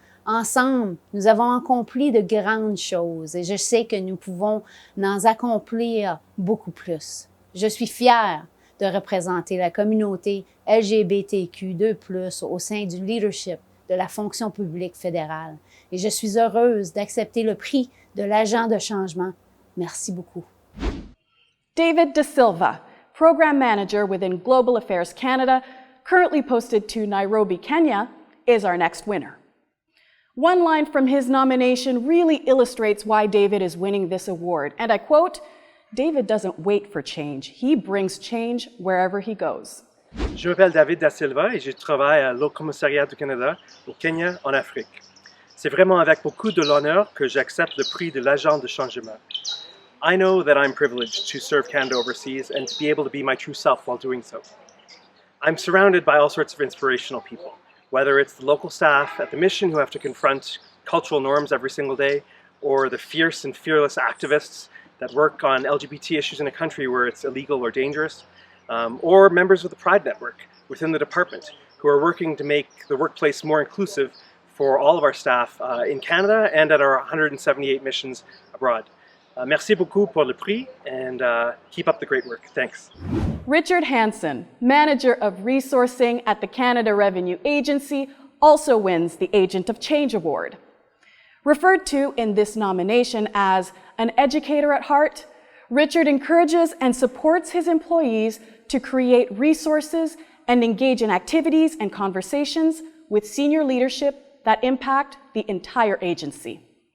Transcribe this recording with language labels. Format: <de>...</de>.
<fr>Ensemble, nous avons accompli de grandes choses et je sais que nous pouvons en accomplir beaucoup plus. Je suis fière de représenter la communauté LGBTQ2+, au sein du leadership de la fonction publique fédérale et je suis heureuse d'accepter le prix de l'agent de changement. Merci beaucoup.</fr> <en>David De Silva, Program Manager within Global Affairs Canada, currently posted to Nairobi, Kenya, is our next winner. One line from his nomination really illustrates why David is winning this award, and I quote, "David doesn't wait for change, he brings change wherever he goes."</en> <fr>Je m'appelle David Da Silva et je travaille à l'Haut Commissariat du Canada au Kenya, en Afrique. C'est vraiment avec beaucoup de l'honneur que j'accepte le prix de l'agent de changement.</fr> <en>I know that I'm privileged to serve Canada overseas and to be able to be my true self while doing so. I'm surrounded by all sorts of inspirational people, whether it's the local staff at the mission who have to confront cultural norms every single day, or the fierce and fearless activists that work on LGBT issues in a country where it's illegal or dangerous, or members of the Pride Network within the department who are working to make the workplace more inclusive for all of our staff in Canada and at our 178 missions abroad.</en> <fr>Merci beaucoup pour le prix</fr> <en>and keep up the great work. Thanks. Richard Hansen, Manager of Resourcing at the Canada Revenue Agency, also wins the Agent of Change Award. Referred to in this nomination as an educator at heart, Richard encourages and supports his employees to create resources and engage in activities and conversations with senior leadership that impact the entire agency.</en>